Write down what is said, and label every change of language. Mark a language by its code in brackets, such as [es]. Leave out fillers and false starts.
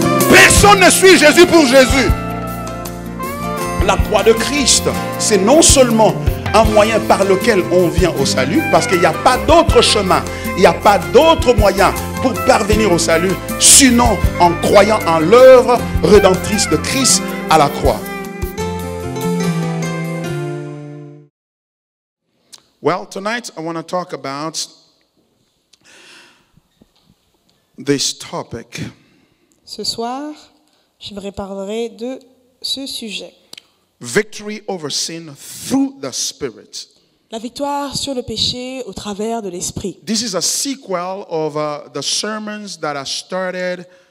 [fr] Personne ne suit Jésus pour Jésus. La croix de Christ, c'est non seulement un moyen par lequel on vient au salut, parce qu'il n'y a pas d'autre chemin, il n'y a pas d'autre moyen pour parvenir au salut, sinon en croyant en l'œuvre rédemptrice de Christ à la croix. [en] Well, tonight I want to talk about this topic. [fr] Ce soir, j'aimerais parler de ce sujet. [en] Victory over sin through the Spirit. [fr] La victoire sur le péché au travers de l'Esprit. [en] This is a sequel of the sermons that I started.